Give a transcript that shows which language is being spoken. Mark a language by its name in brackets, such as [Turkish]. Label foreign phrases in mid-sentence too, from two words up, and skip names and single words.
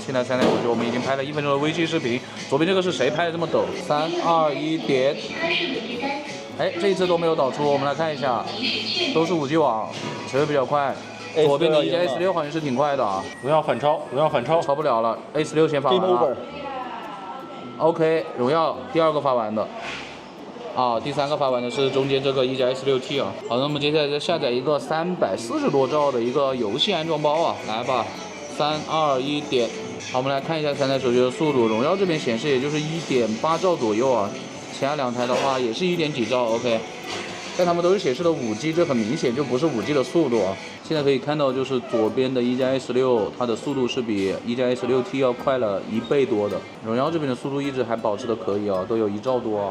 [Chinese] 现在3点59，我們已經拍了1分鐘的微信視頻。左邊這個是誰拍的這麼抖？3、2、1，點。哎，這一次都沒有導出，我們來看一下，都是5G 網，誰會比較快？左邊的1加 S6好像是挺快的啊。榮耀反超，榮耀反超，超不了了 ，A16 先發完了。OK， 榮耀第2個發完的。啊，第3個發完的是中間這個1加 S6T 啊。好，那麼接下來再下載一個340多兆的一個遊戲安裝包啊，來吧，3、2、1，點。好，我們來看一下3台手機的速度，榮耀這邊顯示也就是1.8兆左右啊，其他2台的話也是1點幾兆 ，OK。但它們都是顯示的5G，這很明顯就不是5G 的速度啊。現在可以看到，就是左邊的1加 S6，它的速度是比1加 S6T 要快了1倍多的。榮耀這邊的速度一直還保持的可以啊，都有1兆多啊。